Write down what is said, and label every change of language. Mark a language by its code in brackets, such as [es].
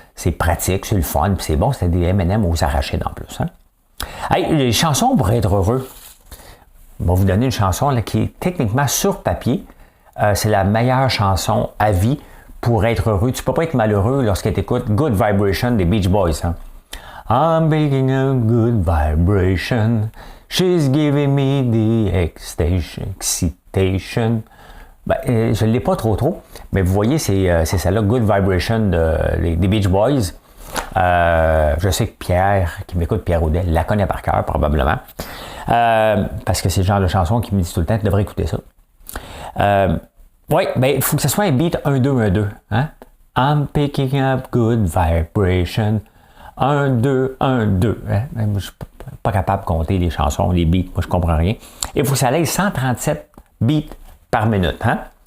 [fr] C'est pratique, c'est le fun, puis c'est bon, c'était des M&M aux arachides en plus. Hein? Hey, les chansons pour être heureux. On va vous donner une chanson là, qui est techniquement sur papier. C'est la meilleure chanson à vie pour être heureux. Tu ne peux pas être malheureux lorsque tu écoutes Good Vibration des Beach Boys. Hein? [en] I'm making a good vibration. She's giving me the excitation. [fr] Je ne l'ai pas trop, mais vous voyez, c'est celle-là, Good Vibration des Beach Boys. Je sais que Pierre, qui m'écoute, Pierre Audet, la connaît par cœur, probablement. Parce que c'est le genre de chanson qui me dit tout le temps, tu devrais écouter ça. Oui, il faut que ce soit un beat 1-2-1-2. Hein? [en] I'm picking up good vibration. [fr] 1-2-1-2. Hein? Moi, je ne suis pas capable de compter les chansons, les beats, moi je comprends rien. Il faut que ça aille 137 beats par minute, hein?